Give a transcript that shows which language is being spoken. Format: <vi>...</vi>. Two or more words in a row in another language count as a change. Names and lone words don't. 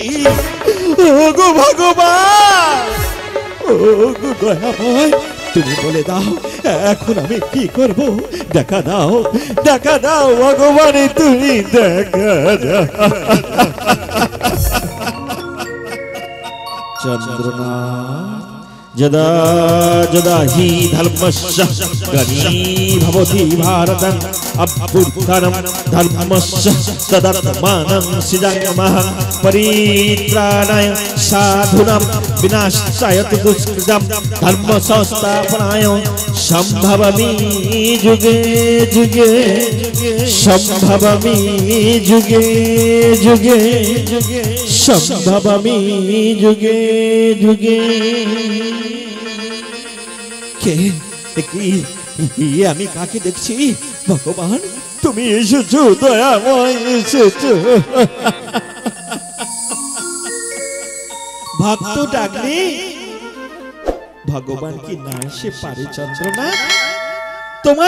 <bn>ওগো ভগবান, ওগো দয়াময়, তুমি বলে দাও এখন আমি কি করব? দেখা দাও, দেখা দাও ভগবান, তুমি দেখা দাও।</bn> <sa>চন্দ্রনাথ यदा यदा हि धर्मस्य ग्लानिर्भवति भारतं अभ्युत्थानं धर्मस्य तदात्मानं सृजाम्यहं परित्राणाय साधूनां विनाशाय च दुष्कृतां धर्म संस्थापनाय सम्भवामि युगे युगे सम्भवामि युगे युगे सम्भवामि युगे युगे</sa> <bn>আমি কাকে দেখছি ভগবান তুমি এসেছো দয়াময় এসেছো ভক্ত ডাকলে ভগবান কি না এসে পারে চন্দ্রনা তোমার</bn>